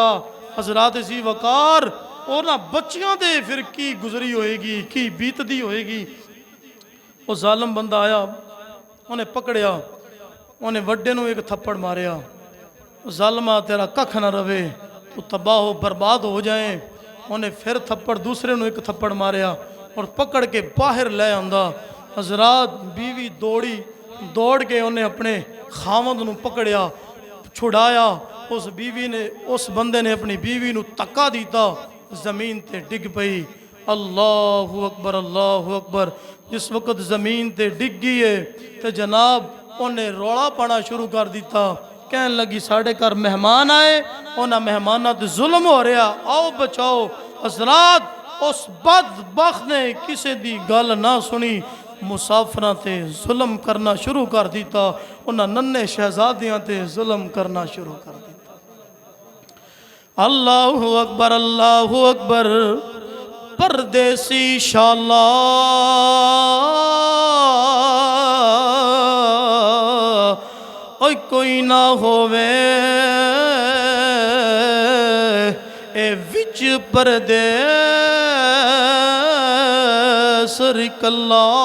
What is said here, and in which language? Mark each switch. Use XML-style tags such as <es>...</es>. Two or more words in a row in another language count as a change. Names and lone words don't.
<pa>حضرات ذی وقار اوہناں بچیاں دے فیر کی گزری ہوئے گی، کی بیتدی ہوئے گی. وہ ظالم بندہ آیا، اونہے پکڑیا، اونہے وڈے نوں ایک تھپڑ ماریا. ظالما تیرا ککھ نہ رہوے، توں تباہ ہو برباد ہو جائے. اونہے فیر تھپڑ دوسرے نوں ایک تھپڑ ماریا اور پکڑ کے باہر لے آندا. حضرات بیوی دوڑی، دوڑ کے اونہے اپنے خاوند نوں پکڑیا، چھڑایا. اس بیوی نے، اس بندے نے اپنی بیوی نوں دھکا دتا، زمین تے ڈگ پئی.</pa> <ar>الله أكبر، الله أكبر.</ar> <pa>جس وقت زمین تے ڈگ گئی ہے تو جناب اونہے رولا پانا شروع کر دتا. کہن لگی ساڈے گھر مہمان آئے، اونہاں نے مہمانوں تے ظلم ہو رہا، آؤ بچاؤ. حضرات اس بدبخت نے کسی دی گل نہ سنی، مسافراں تے ظلم کرنا شروع کر دتا. اونہے ننھے شہزادیاں تے ظلم کرنا شروع کر دتا.</pa> <ar>الله أكبر، الله أكبر.</ar> <pa>پردیسی شالا اوئے کوئی نہ ہووے، اے وچ پردیس رکلا.</pa>